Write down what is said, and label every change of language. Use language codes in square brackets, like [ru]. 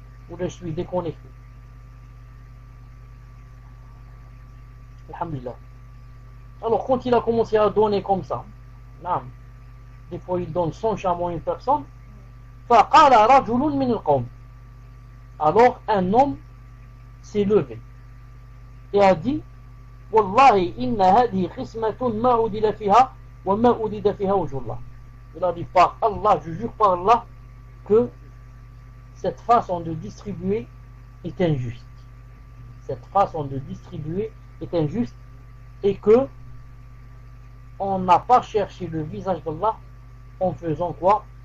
[fr] Ou là je suis déconnecté? Alhamdulillah. Alors quand il a commencé à donner comme ça, des fois il donne 100 chameaux à une personne, [ar] فقال رجل من القوم. [fr] Alors un homme s'est levé et a dit [ar] والله إن هذه قسمة ما عدل فيها وما أريد فيها وجه الله. [fr] Il a dit par Allah, je jure par Allah que cette façon de distribuer est injuste. Cette façon de distribuer est injuste et que on n'a pas cherché le visage d'Allah en faisant quoi?